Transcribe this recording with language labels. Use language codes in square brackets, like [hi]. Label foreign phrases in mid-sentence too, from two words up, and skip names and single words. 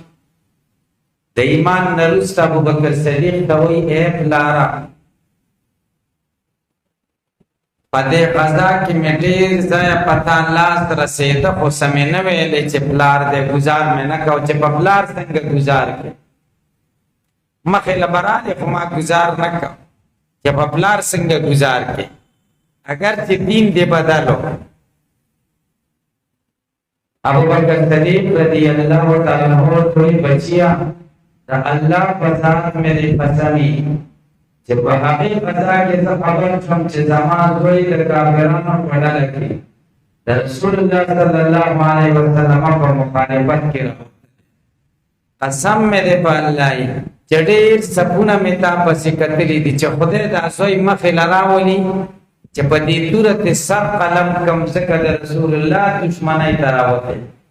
[ps] د ایمان نه وروسته ابوبکر صدیق ته وایي ای پلاره، په دې غزا کې مې ډېر ځایه په تا لاس رسېده، خو څه مې نه ویلې چې پلار دی، ګزار مې نه کو چې په پلار څنګه ګزار کړې. مخې له به رالې خو ما ګزار نه کو چې په پلار څنګه ګزار کړې، اگر چې دین دې بدل و. ابوبکر صدیق [ar] رضی اللہ تعالی عنہ [ps] کوئی بچیا د الله په ذات مې دې قسمي چې په هغې فضا کې زه خبر شوم چې زما زوی د کافرانو په ډله کې د رسول الله [ar] صلی الله علیه وسلم [ps] په مخالفت کې راغلی. قسم مې دی په الله چې ډېر څپونه مې تا پسې کتلي دي چې خدای دا زوی مخې له راولي چې په دې تورت سر قلم کم ځکه د رسول الله دشمنۍ ته راوتی.